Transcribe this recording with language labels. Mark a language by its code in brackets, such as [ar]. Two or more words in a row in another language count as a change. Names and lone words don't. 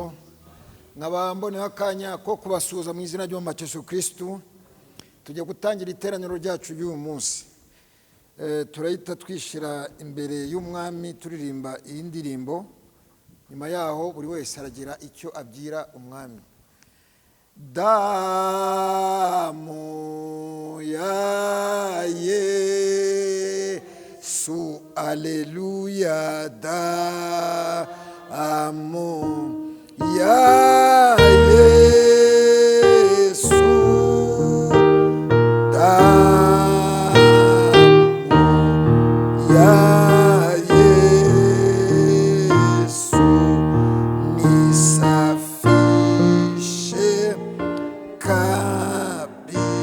[rw] Nkaba mboneho akanya ko kubasuhuza mu izina ry'umwami Yesu Kristo. Tujya gutangira iteraniro ryacu ry'uyu munsi. Turahita twishyira imbere y'umwami turirimba iyi ndirimbo. Nyuma yaho buri wese aragira icyo abwira umwami. [sw] Damu ya Yesu, aleluya, damu ya Yesu, damu ya Yesu nisafishe kabi.